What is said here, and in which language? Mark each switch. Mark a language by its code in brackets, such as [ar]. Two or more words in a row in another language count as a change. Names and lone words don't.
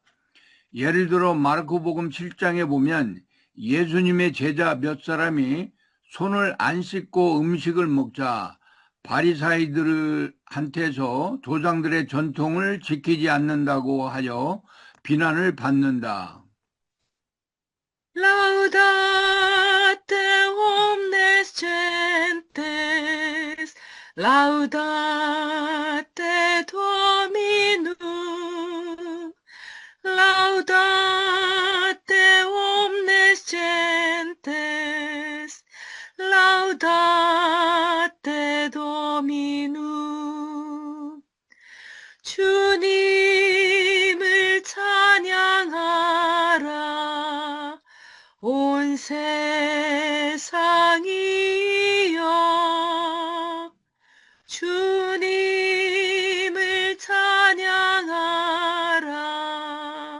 [ko] 예를 들어 마르코복음 7장에 보면 예수님의 제자 몇 사람이 손을 안 씻고 음식을 먹자 바리사이들한테서 조상들의 전통을 지키지 않는다고 하여 비난을 받는다. [la] Laudate omnes gentes, laudate Dominum, laudate omnes gentes, laudate Dominum. [ko] 주님을 찬양하라. 온 세상이여 주님을 찬양하라.